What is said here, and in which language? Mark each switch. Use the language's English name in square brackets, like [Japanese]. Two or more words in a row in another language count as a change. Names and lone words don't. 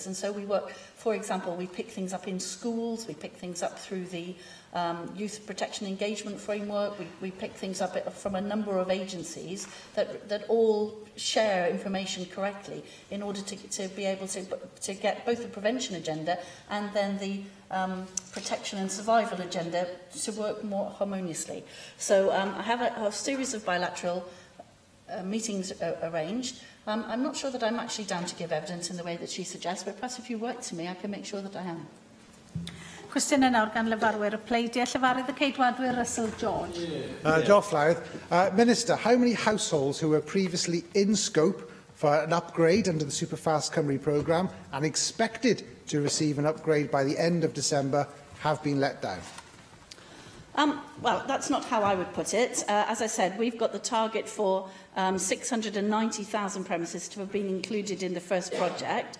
[English] And so we work, for example, we pick things up in schools, we pick things up through the Youth Protection Engagement Framework, we pick things up from a number of agencies that all share information correctly in order to be able to get both the prevention agenda and then the protection and survival agenda to work more harmoniously. So I have a series of bilateral meetings arranged. I'm not sure that I'm actually down to give evidence in the way that she suggests, but perhaps if you write to me, I can make sure that I am. [Welsh] Cwestiwn yn awr gan Lefarwyr y Pleidiau, Llefarydd y Ceidwadwyr Russell George. Diolch, Llywyd. [English] Minister, how many households who were previously in scope for an upgrade under the Superfast Cymru programme and expected to receive an upgrade by the end of December have been let down? Well, that's not how I would put it. As I said, we've got the target for 690,000 premises to have been included in the first project.